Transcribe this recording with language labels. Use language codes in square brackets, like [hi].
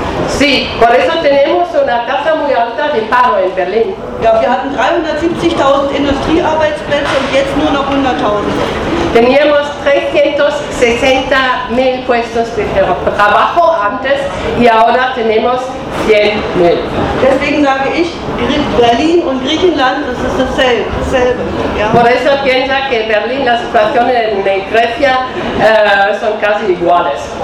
[es] Sí, por eso tenemos una tasa muy alta de paro en Berlín. [de] Ja, wir hatten 370.000 Industriearbeitsplätze und jetzt nur noch 100.000. [es] Teníamos 360.000 puestos de trabajo antes y ahora tenemos 100.000. [de] Deswegen sage ich, Berlin und Griechenland, das ist dasselbe. Ja. [es] Por eso piensa que Berlín, la situación en Grecia son casi iguales.